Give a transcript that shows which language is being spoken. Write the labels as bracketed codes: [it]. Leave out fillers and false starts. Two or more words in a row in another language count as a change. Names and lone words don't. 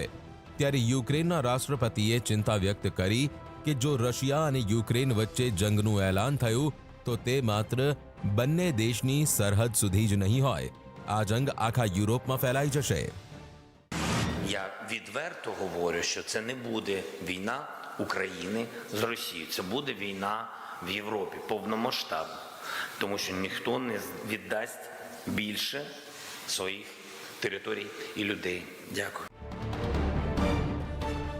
[gu] ત્યારે યુક્રેનના રાષ્ટ્રપતિએ ચિંતા વ્યક્ત કરી કે જો રશિયા અને યુક્રેન વચ્ચે જંગનું એલાન થયું તો તે માત્ર બંને દેશની સરહદ સુધી જ નહીં હોય, આ જંગ આખા યુરોપમાં ફેલાઈ જશે. [uk] Я відверто говорю, що це не буде війна України з Росією, це буде війна в Європі повномасштабна. Тому що ніхто не віддасть більше своїх територій і людей.